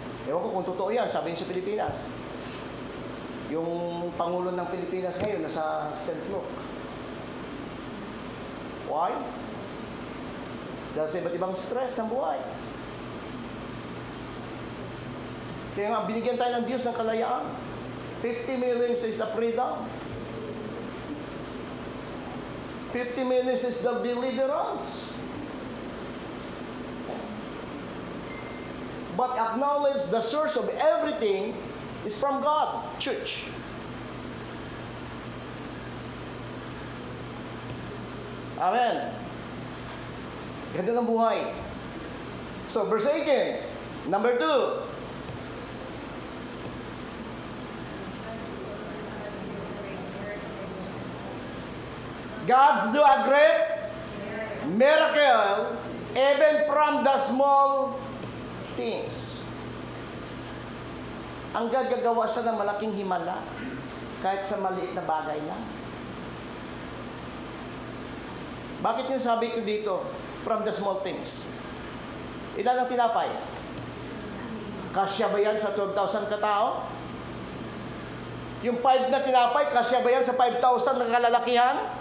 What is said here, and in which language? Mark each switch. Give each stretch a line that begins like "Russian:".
Filipino: Ewan ko kung totoo yan, sabi sa Pilipinas. Yung Pangulo ng Pilipinas ngayon, nasa St. Luke.
English: Why?
Filipino: Dahil sa iba't ibang stress ng buhay. Kaya nga, binigyan tayo ng Diyos ng kalayaan.
English: 50 million is a freedom. 50 million is the deliverance. But acknowledge the source of everything is from God, church.
Filipino: Amen. Ganda ng buhay. So, verse 18, number 2.
English: God's do a great miracle even from the small things.
Filipino: Ang gagawa siya ng malaking himala kahit sa maliit na bagay lang. Bakit yung sabi ko dito,
English: from the small things?
Filipino: Ilan ang tinapay? Kasya ba yan sa 12,000 katao? Yung 5 na tinapay, kasya ba yan sa 5,000 na kalalakihan?